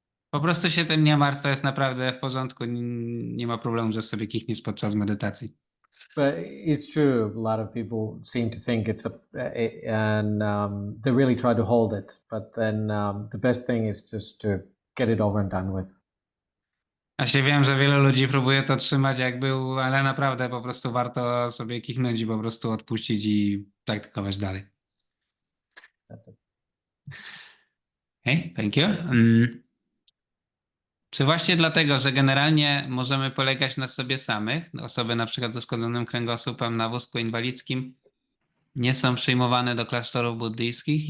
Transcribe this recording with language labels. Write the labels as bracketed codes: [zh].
[pl] Po prostu się tym nie martw, to jest naprawdę w porządku. Nie ma problemu, że sobie kichniesz podczas medytacji. [en] But it's true. A lot of people seem to think it's and they really try to hold it. But then the best thing is just to get it over and done with. Właśnie wiem, że wielu ludzi próbuje to trzymać jak był, ale naprawdę po prostu warto sobie kichnąć i po prostu odpuścić i praktykować dalej. That's it. Okay, thank you. [pl] Czy właśnie dlatego, że generalnie możemy polegać na sobie samych, osoby na przykład z uszkodzonym kręgosłupem na wózku inwalidzkim nie są przyjmowane do klasztorów buddyjskich?